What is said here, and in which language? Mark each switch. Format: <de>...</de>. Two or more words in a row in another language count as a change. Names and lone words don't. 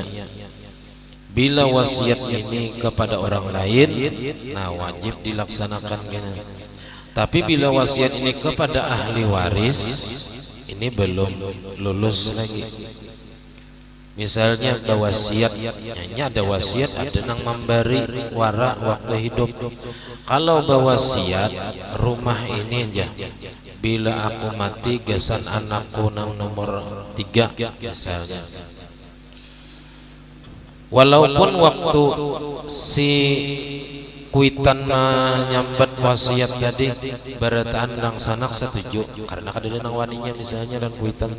<id>Bila wasiat ini kepada orang lain, nah wajib dilaksanakan gini. Tapi bila wasiat ini kepada ahli waris, ini belum lulus lagi. Misalnya ada wasiat, ada wasiat, ada nang memberi wara waktu hidup.</id> <bjn>Kalau berwasiat rumah ini aja, bila aku mati gasan anakku nang nomor 3 misalnya. Walaupun waktu si kuitan nyambat wasiat tadi berataan nang sanak setuju, karena kadang nang waninya misalnya dan kuitan nih.</bjn>